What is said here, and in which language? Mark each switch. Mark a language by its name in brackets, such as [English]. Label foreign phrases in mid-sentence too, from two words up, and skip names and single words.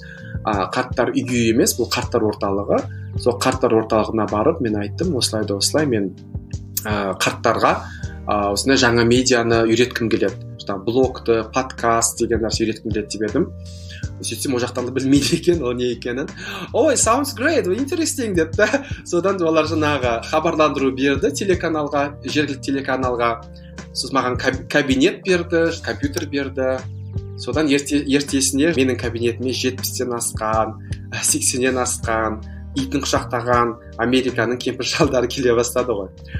[Kazakh] Қарттар үйі емес, бұл қарттар орталығы. Сол қарттар орталығына барып, мен айттым, осылай мен қарттарға осындай жаңа медианы үйреткім келеді. Блогты, подкаст деген нәрсе үйреткім келеді деп едім. Сөйтсем, ол жақтан да білмейді екен, ол не екенін. Ой, [English] sounds great, interesting [Kazakh] деп та. Содан олар жаңағы хабарландыру берді телеканалға, жергілікті телеканалға. Сосын маған кабинет берді, компьютер берді. Содан ертесіне менің кабинетіме 70-тен асқан, 80-нен асқан, итін құшақтаған Американың кемпір-шалдары келе бастады ғой.